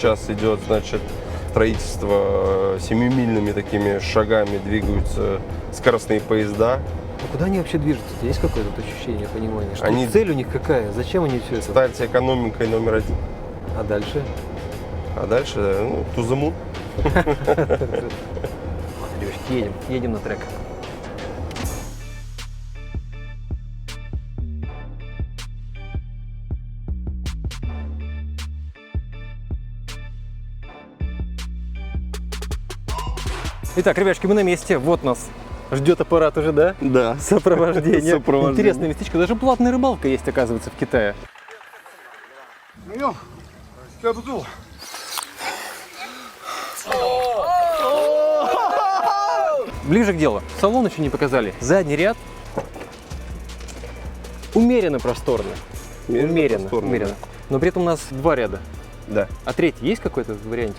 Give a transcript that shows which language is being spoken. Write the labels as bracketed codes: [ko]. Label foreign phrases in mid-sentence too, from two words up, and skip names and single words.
[ru] Сейчас идет, значит, строительство семимильными такими шагами двигаются скоростные поезда. А куда они вообще движутся? Есть какое-то вот ощущение, понимание? Что Они- цель у них какая? Зачем они все это? Стать экономикой номер один. А дальше? А дальше, ну, [en] to the moon. [ru] Девочки, едем на трек. Итак, ребятушки, мы на месте. Вот нас ждет аппарат уже, да? Да. Сопровождение. Сопровождение. Интересное местечко. Даже платная рыбалка есть, оказывается, в Китае. [zh] 没用，憋不住。 [ru] Ближе к делу. Салон еще не показали. Задний ряд умеренно просторный. Умеренно. просторный, Но при этом у нас 2 ряда. Да. А третий есть какой-то вариантик?